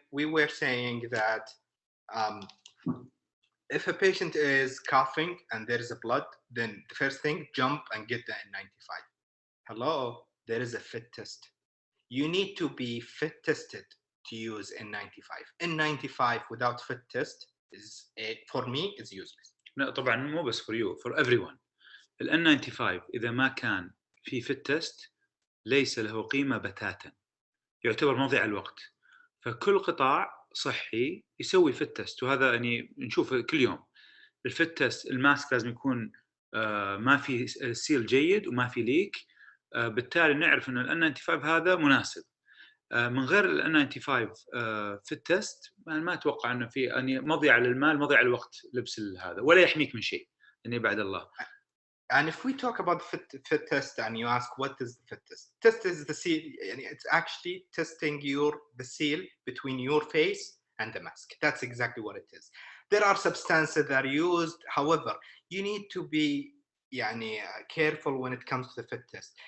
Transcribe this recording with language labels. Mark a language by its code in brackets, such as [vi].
[en] We were saying that if a patient is coughing and there is a blood, then the first thing, jump and get the N95. Hello, there is a fit test. You need to be fit tested to use N95. N95 without fit test for me is useless. [ar] لا طبعا مو بس [en] for you, for everyone. [ar] ال N95 إذا ما كان في fit test ليس له قيمة بتاتا. يعتبر مضيع الوقت. فكل قطاع صحي يسوي فيت تيست، وهذا يعني نشوفه كل يوم. الفيت تيست الماسك لازم يكون ما في سيل جيد وما في ليك، بالتالي نعرف انه ال N95 هذا مناسب. من غير ال N95 فيت تيست ما اتوقع انه في يعني مضيعه للمال، مضيعه للوقت لبس هذا، ولا يحميك من شيء يعني بعد الله. [en] And if we talk about fit test and you ask what is the fit test? Test is the seal, it's actually testing the seal between your face and the mask. That's exactly what it is. There are substances that are used. However, you need to be careful when it comes to the fit test.